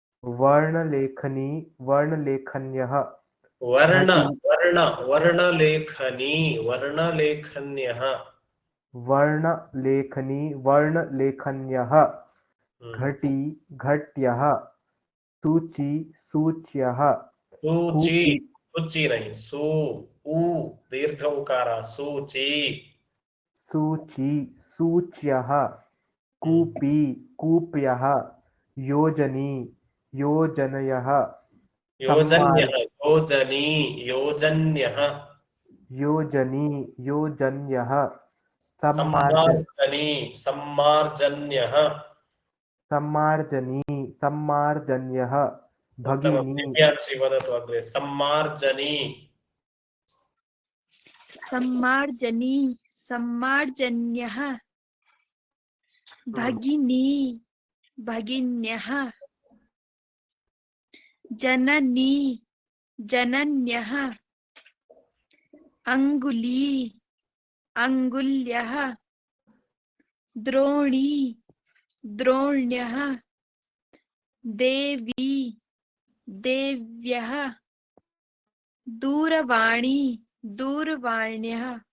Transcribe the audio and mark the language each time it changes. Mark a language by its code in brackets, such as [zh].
[sa] वर्णलेखनी वर्णलेखन्यः वर्ण वर्ण वर्णलेखनी वर्णलेखन्यः वर्णलेखनी वर्णलेखन्यः घटी घट्यः सूची सूच्यः सूची कूपी [hi] सूची नहीं सू ऊ दीर्घ उकारा सूची [sa] सूची सूच्यः कूपी कूप्यः योजनी योजनयः योजन्यः योजनी योजन्यः योजनी योजन्यः सम्मार्जनी सम्मार्जन्यः सम्मार्जनी सम्मार्जन्यः भगिनी दिव्यांशी वदतु अग्रे सम्मार्जनी सम्मार्जनी सम्मार्जन्यः भगिनी भगिन्यः जननी जनन्यः अंगुली अंगुल्यः द्रोणी द्रोण्यः देवी देव्यः दूरवाणी दूरवाण्यः